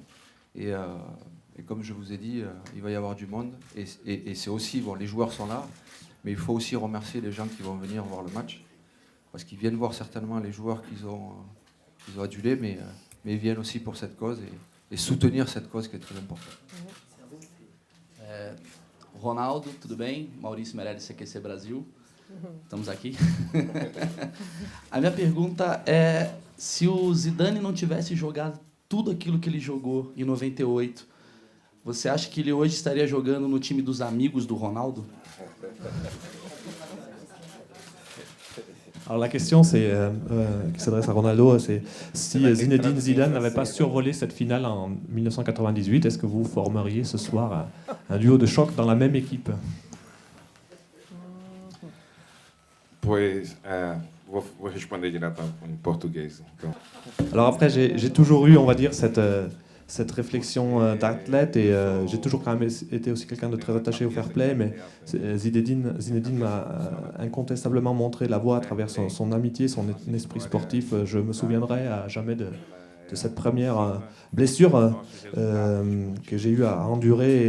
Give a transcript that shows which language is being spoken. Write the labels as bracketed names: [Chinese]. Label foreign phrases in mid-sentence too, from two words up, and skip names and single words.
[French] Et comme je vous ai dit, il va y avoir du monde. Et c'est aussi, bon, les joueurs sont là, mais il faut aussi remercier les gens qui vont venir voir le match. Parce qu'ils viennent voir certainement les joueurs qu'ils ont adulés, mais ils viennent aussi pour cette cause et soutenir cette cause qui est très importante. [Portuguese] Ronaldo, tudo bem? Maurício Meirelles, CQC Brasil. Estamos aqui. A minha pergunta é se o Zidane não tivesse jogado tudo aquilo que ele jogou em 98, você acha que ele hoje estaria jogando no time dos amigos do Ronaldo? [French] Alors la question qui s'adresse à Ronaldo, c'est si Zinedine Zidane n'avait pas survolé cette finale en 1998, est-ce que vous formeriez ce soir un duo de choc dans la même équipe? [Portuguese] Pois, vou responder direto em português. Então. [French] Alors après, j'ai toujours eu, on va dire, cette réflexion d'athlète et j'ai toujours quand même été aussi quelqu'un de très attaché au [English] fair play, [French] mais Zinedine m'a incontestablement montré la voie à travers son amitié, son esprit sportif. Je me souviendrai à jamais de cette première blessure que j'ai eu à endurer.